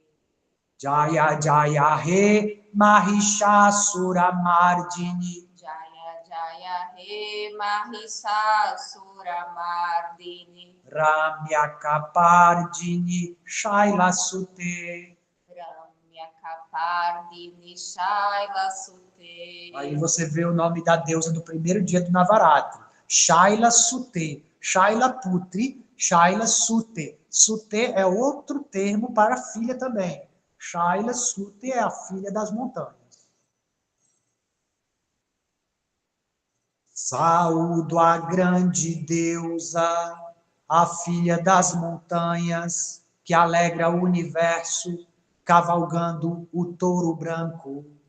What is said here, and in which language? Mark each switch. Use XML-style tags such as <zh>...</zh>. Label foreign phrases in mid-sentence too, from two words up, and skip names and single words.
<sa>Jaya Jaya He Mahishasura Mardini. Jaya Jaya He Mahishasura Mardini. Ramya Kapardini Shaila Sute. Ramya Kapardini Shaila Sute.</sa> <pt>Aí você vê o nome da deusa do primeiro dia do Navaratri.</pt> <sa>Shaila Sute. Shaila Putri, Shaila Sute.</sa> <pt>Sute é outro termo para filha também.</pt> <sa>Shaila Sute</sa> <pt>é a filha das montanhas. Saúdo a grande deusa, a filha das montanhas, que alegra o universo, cavalgando o touro branco.</pt>